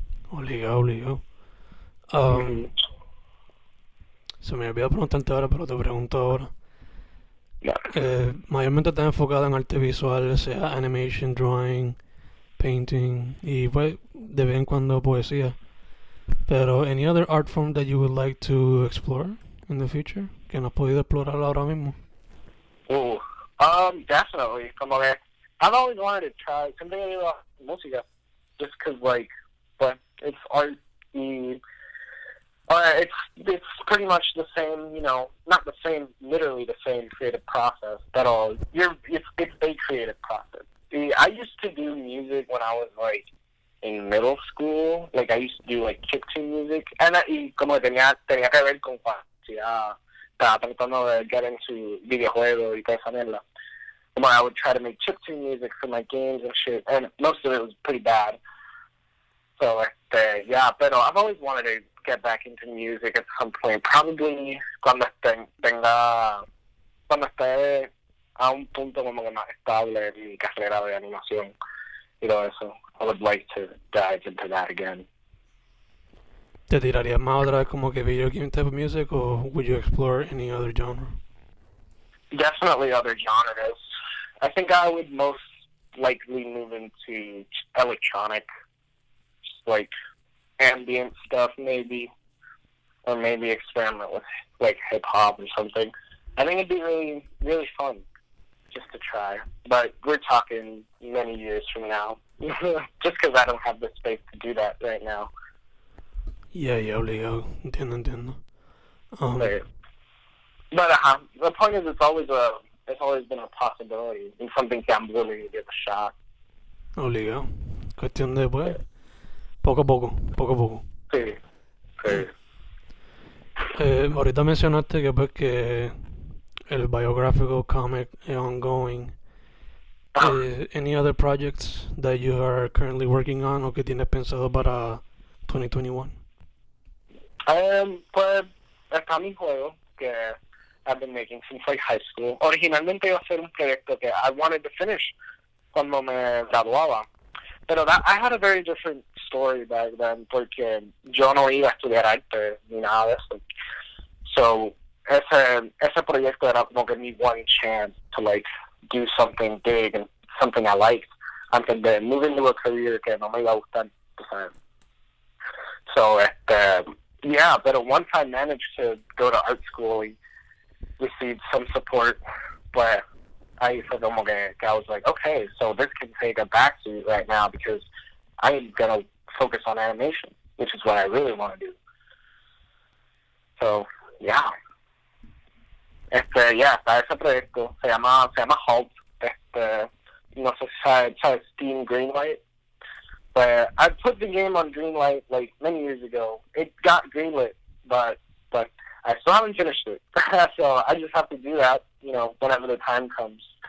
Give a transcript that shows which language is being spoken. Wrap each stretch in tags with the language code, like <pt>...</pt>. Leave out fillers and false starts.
<es>Obligado. Se me olvidó preguntarte ahora, pero te pregunto ahora.</es> <en>Yeah.</en> <es>Mayormente estás enfocado en arte visual, sea</es> <en>animation, drawing, painting</en> <es>y pues de vez en cuando poesía.</es> <en>Pero any other art form that you would like to explore in the future</en> <es>que no has podido explorar ahora mismo?</es> <en>Definitely.</en> <es>Como que</es> <en>I've always wanted to try something like</en> <es>música,</es> <en>just cause like, but it's art. It's pretty much the same, you know, not the same, literally the same creative process at all. It's a creative process. I used to do music when I was like in middle school. Like I used to do like chiptune music,</en> <es>y como tenía que ver con estaba tratando de</es> <en>get into</en> <es>videojuegos y toda esa mierda. Como</es> <en>I would try to make chiptune music for my games and shit, and most of it was pretty bad. So yeah,</en> <es>pero</es> <en>I've always wanted to get back into music at some point.</en> <es>Probably cuando esté a un punto como que más estable en mi carrera de animación y todo eso.</es> <en>I would like to dive into that again.</en> <es>¿Te tirarías más otra vez como que</es> <en>video game type of music or would you explore any other genre? Definitely other genres. I think I would most likely move into electronic, like ambient stuff maybe, or maybe experiment with like hip hop or something. I think it'd be really, really fun just to try. But we're talking many years from now, just because I don't have the space to do that right now. Yeah,</en> <es>obligado. Entiendo.</es> <en>But the point is, it's always been a possibility and something that I'm willing to give a shot.</en> <es>Obligado. Cuestión de pues, poco a poco. Sí. Ahorita mencionaste que pues que el</es> <en>biographical comic is ongoing. Any other projects that you are currently working on</en> <es>o que tienes pensado para 2021? Pues está mi juego que</es> <en>I've been making since like high school.</en> <es>Originalmente iba a ser un proyecto que</es> <en>I wanted to finish</en> <es>cuando me graduaba. Pero</es> <en>I had a very different story back then</en> <es>porque yo no iba a estudiar arte ni nada de eso. So ese proyecto era como que mi</es> <en>one chance to like do something big and something I liked</en> <es>antes de</es> <en>move into a career</en> <es>que no me iba a gustar, tú sabes.</es> <en>So yeah, but once I managed to go to art school and received some support, but I felt</en> <es>como que</es> <en>I was like, okay, so this can take a backseat right now because I'm gonna focus on animation, which is what I really want to do. So yeah,</en> <es>está ese proyecto se llama Halt. No sé si sabes Steam Greenlight.</es> <en>But I put the game on Greenlight like many years ago. It got greenlit, but I still haven't finished it. So I just have to do that, you know, whenever the time comes.</en>